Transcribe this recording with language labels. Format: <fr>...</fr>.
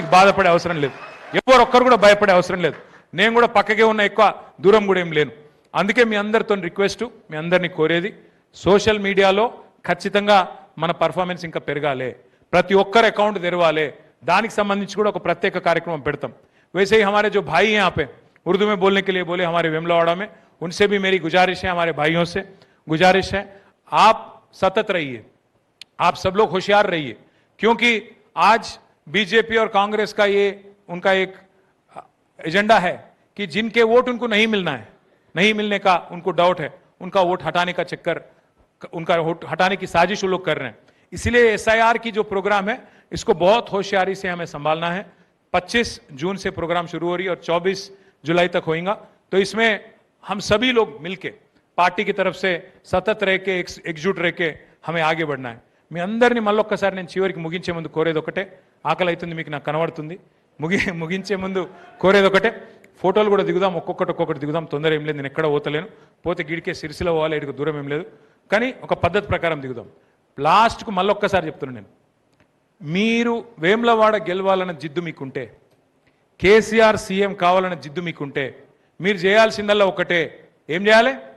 <te>మీకు బాధపడే అవసరం లేదు, ఎవరు ఒక్కరు కూడా భయపడే అవసరం లేదు. నేను కూడా పక్కకే ఉన్న, ఎక్కువ దూరం కూడా ఏం లేను. అందుకే మీ అందరితో రిక్వెస్ట్, మీ అందరినీ కోరేది, సోషల్ మీడియాలో ఖచ్చితంగా మన పర్ఫార్మెన్స్ ఇంకా పెరగాలి, ప్రతి ఒక్కరు అకౌంట్ తెరవాలి. దానికి సంబంధించి కూడా ఒక ప్రత్యేక కార్యక్రమం పెడతాం.</te> <hi>वैसे ही हमारे जो भाई हैं यहाँ पे उर्दू में बोलने के लिए बोले, हमारे वेमुलवाड़ा में, उनसे भी मेरी गुजारिश है, हमारे भाइयों से गुजारिश है, आप सतत रहिए, आप सब लोग होशियार रहिए, क्योंकि आज बीजेपी और कांग्रेस का ये उनका एक एजेंडा है कि जिनके वोट उनको नहीं मिलना है नहीं मिलने का उनको डाउट है, उनका वोट हटाने का चक्कर, उनका वोट हटाने की साजिश वो लोग कर रहे हैं। इसलिए एसआईआर की जो प्रोग्राम है इसको बहुत होशियारी से हमें संभालना है। 25 जून से प्रोग्राम शुरू हो रही है और 24 जुलाई तक होगा। तो इसमें हम सभी लोग मिलके पार्टी की तरफ से सतत रह के एकजुट रह के हमें आगे बढ़ना है।</hi> <te>మీ అందరిని మళ్ళొక్కసారి నేను చివరికి ముగించే ముందు కోరేది ఒకటే, ఆకలి అవుతుంది మీకు నాకు కనబడుతుంది, ముగించే ముందు కోరేది ఒకటే, ఫోటోలు కూడా దిగుదాం, ఒక్కొక్కటి దిగుదాం, తొందర ఏం లేదు, నేను ఎక్కడ పోతలేను, పోతే గిడికే సిరిసిల పోవాలి, ఇటుకు దూరం ఏం లేదు, కానీ ఒక పద్ధతి ప్రకారం దిగుదాం. లాస్ట్కు మళ్ళొక్కసారి చెప్తున్నాను నేను, మీరు వేములవాడ గెలవాలన్న జిద్దు మీకుంటే, కేసీఆర్ సీఎం కావాలన్న జిద్దు మీకుంటే మీరు చేయాల్సిందల్లా ఒకటే, ఏం చేయాలి?</te>